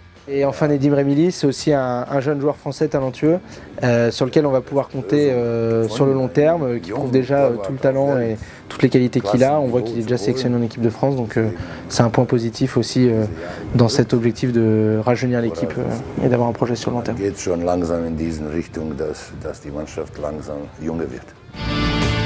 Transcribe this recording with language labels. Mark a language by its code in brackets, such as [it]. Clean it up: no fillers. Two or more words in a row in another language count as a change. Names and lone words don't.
[fr] Et enfin Nedim Remili, c'est aussi un jeune joueur français talentueux sur lequel on va pouvoir compter sur le long terme, qui prouve déjà tout le talent et toutes les qualités qu'il a. On voit qu'il est déjà sélectionné en équipe de France, donc c'est un point positif aussi dans cet objectif de rajeunir l'équipe et d'avoir un projet sur le long terme. [de] Geht schon langsam in diese Richtung, dass die Mannschaft langsam junger wird.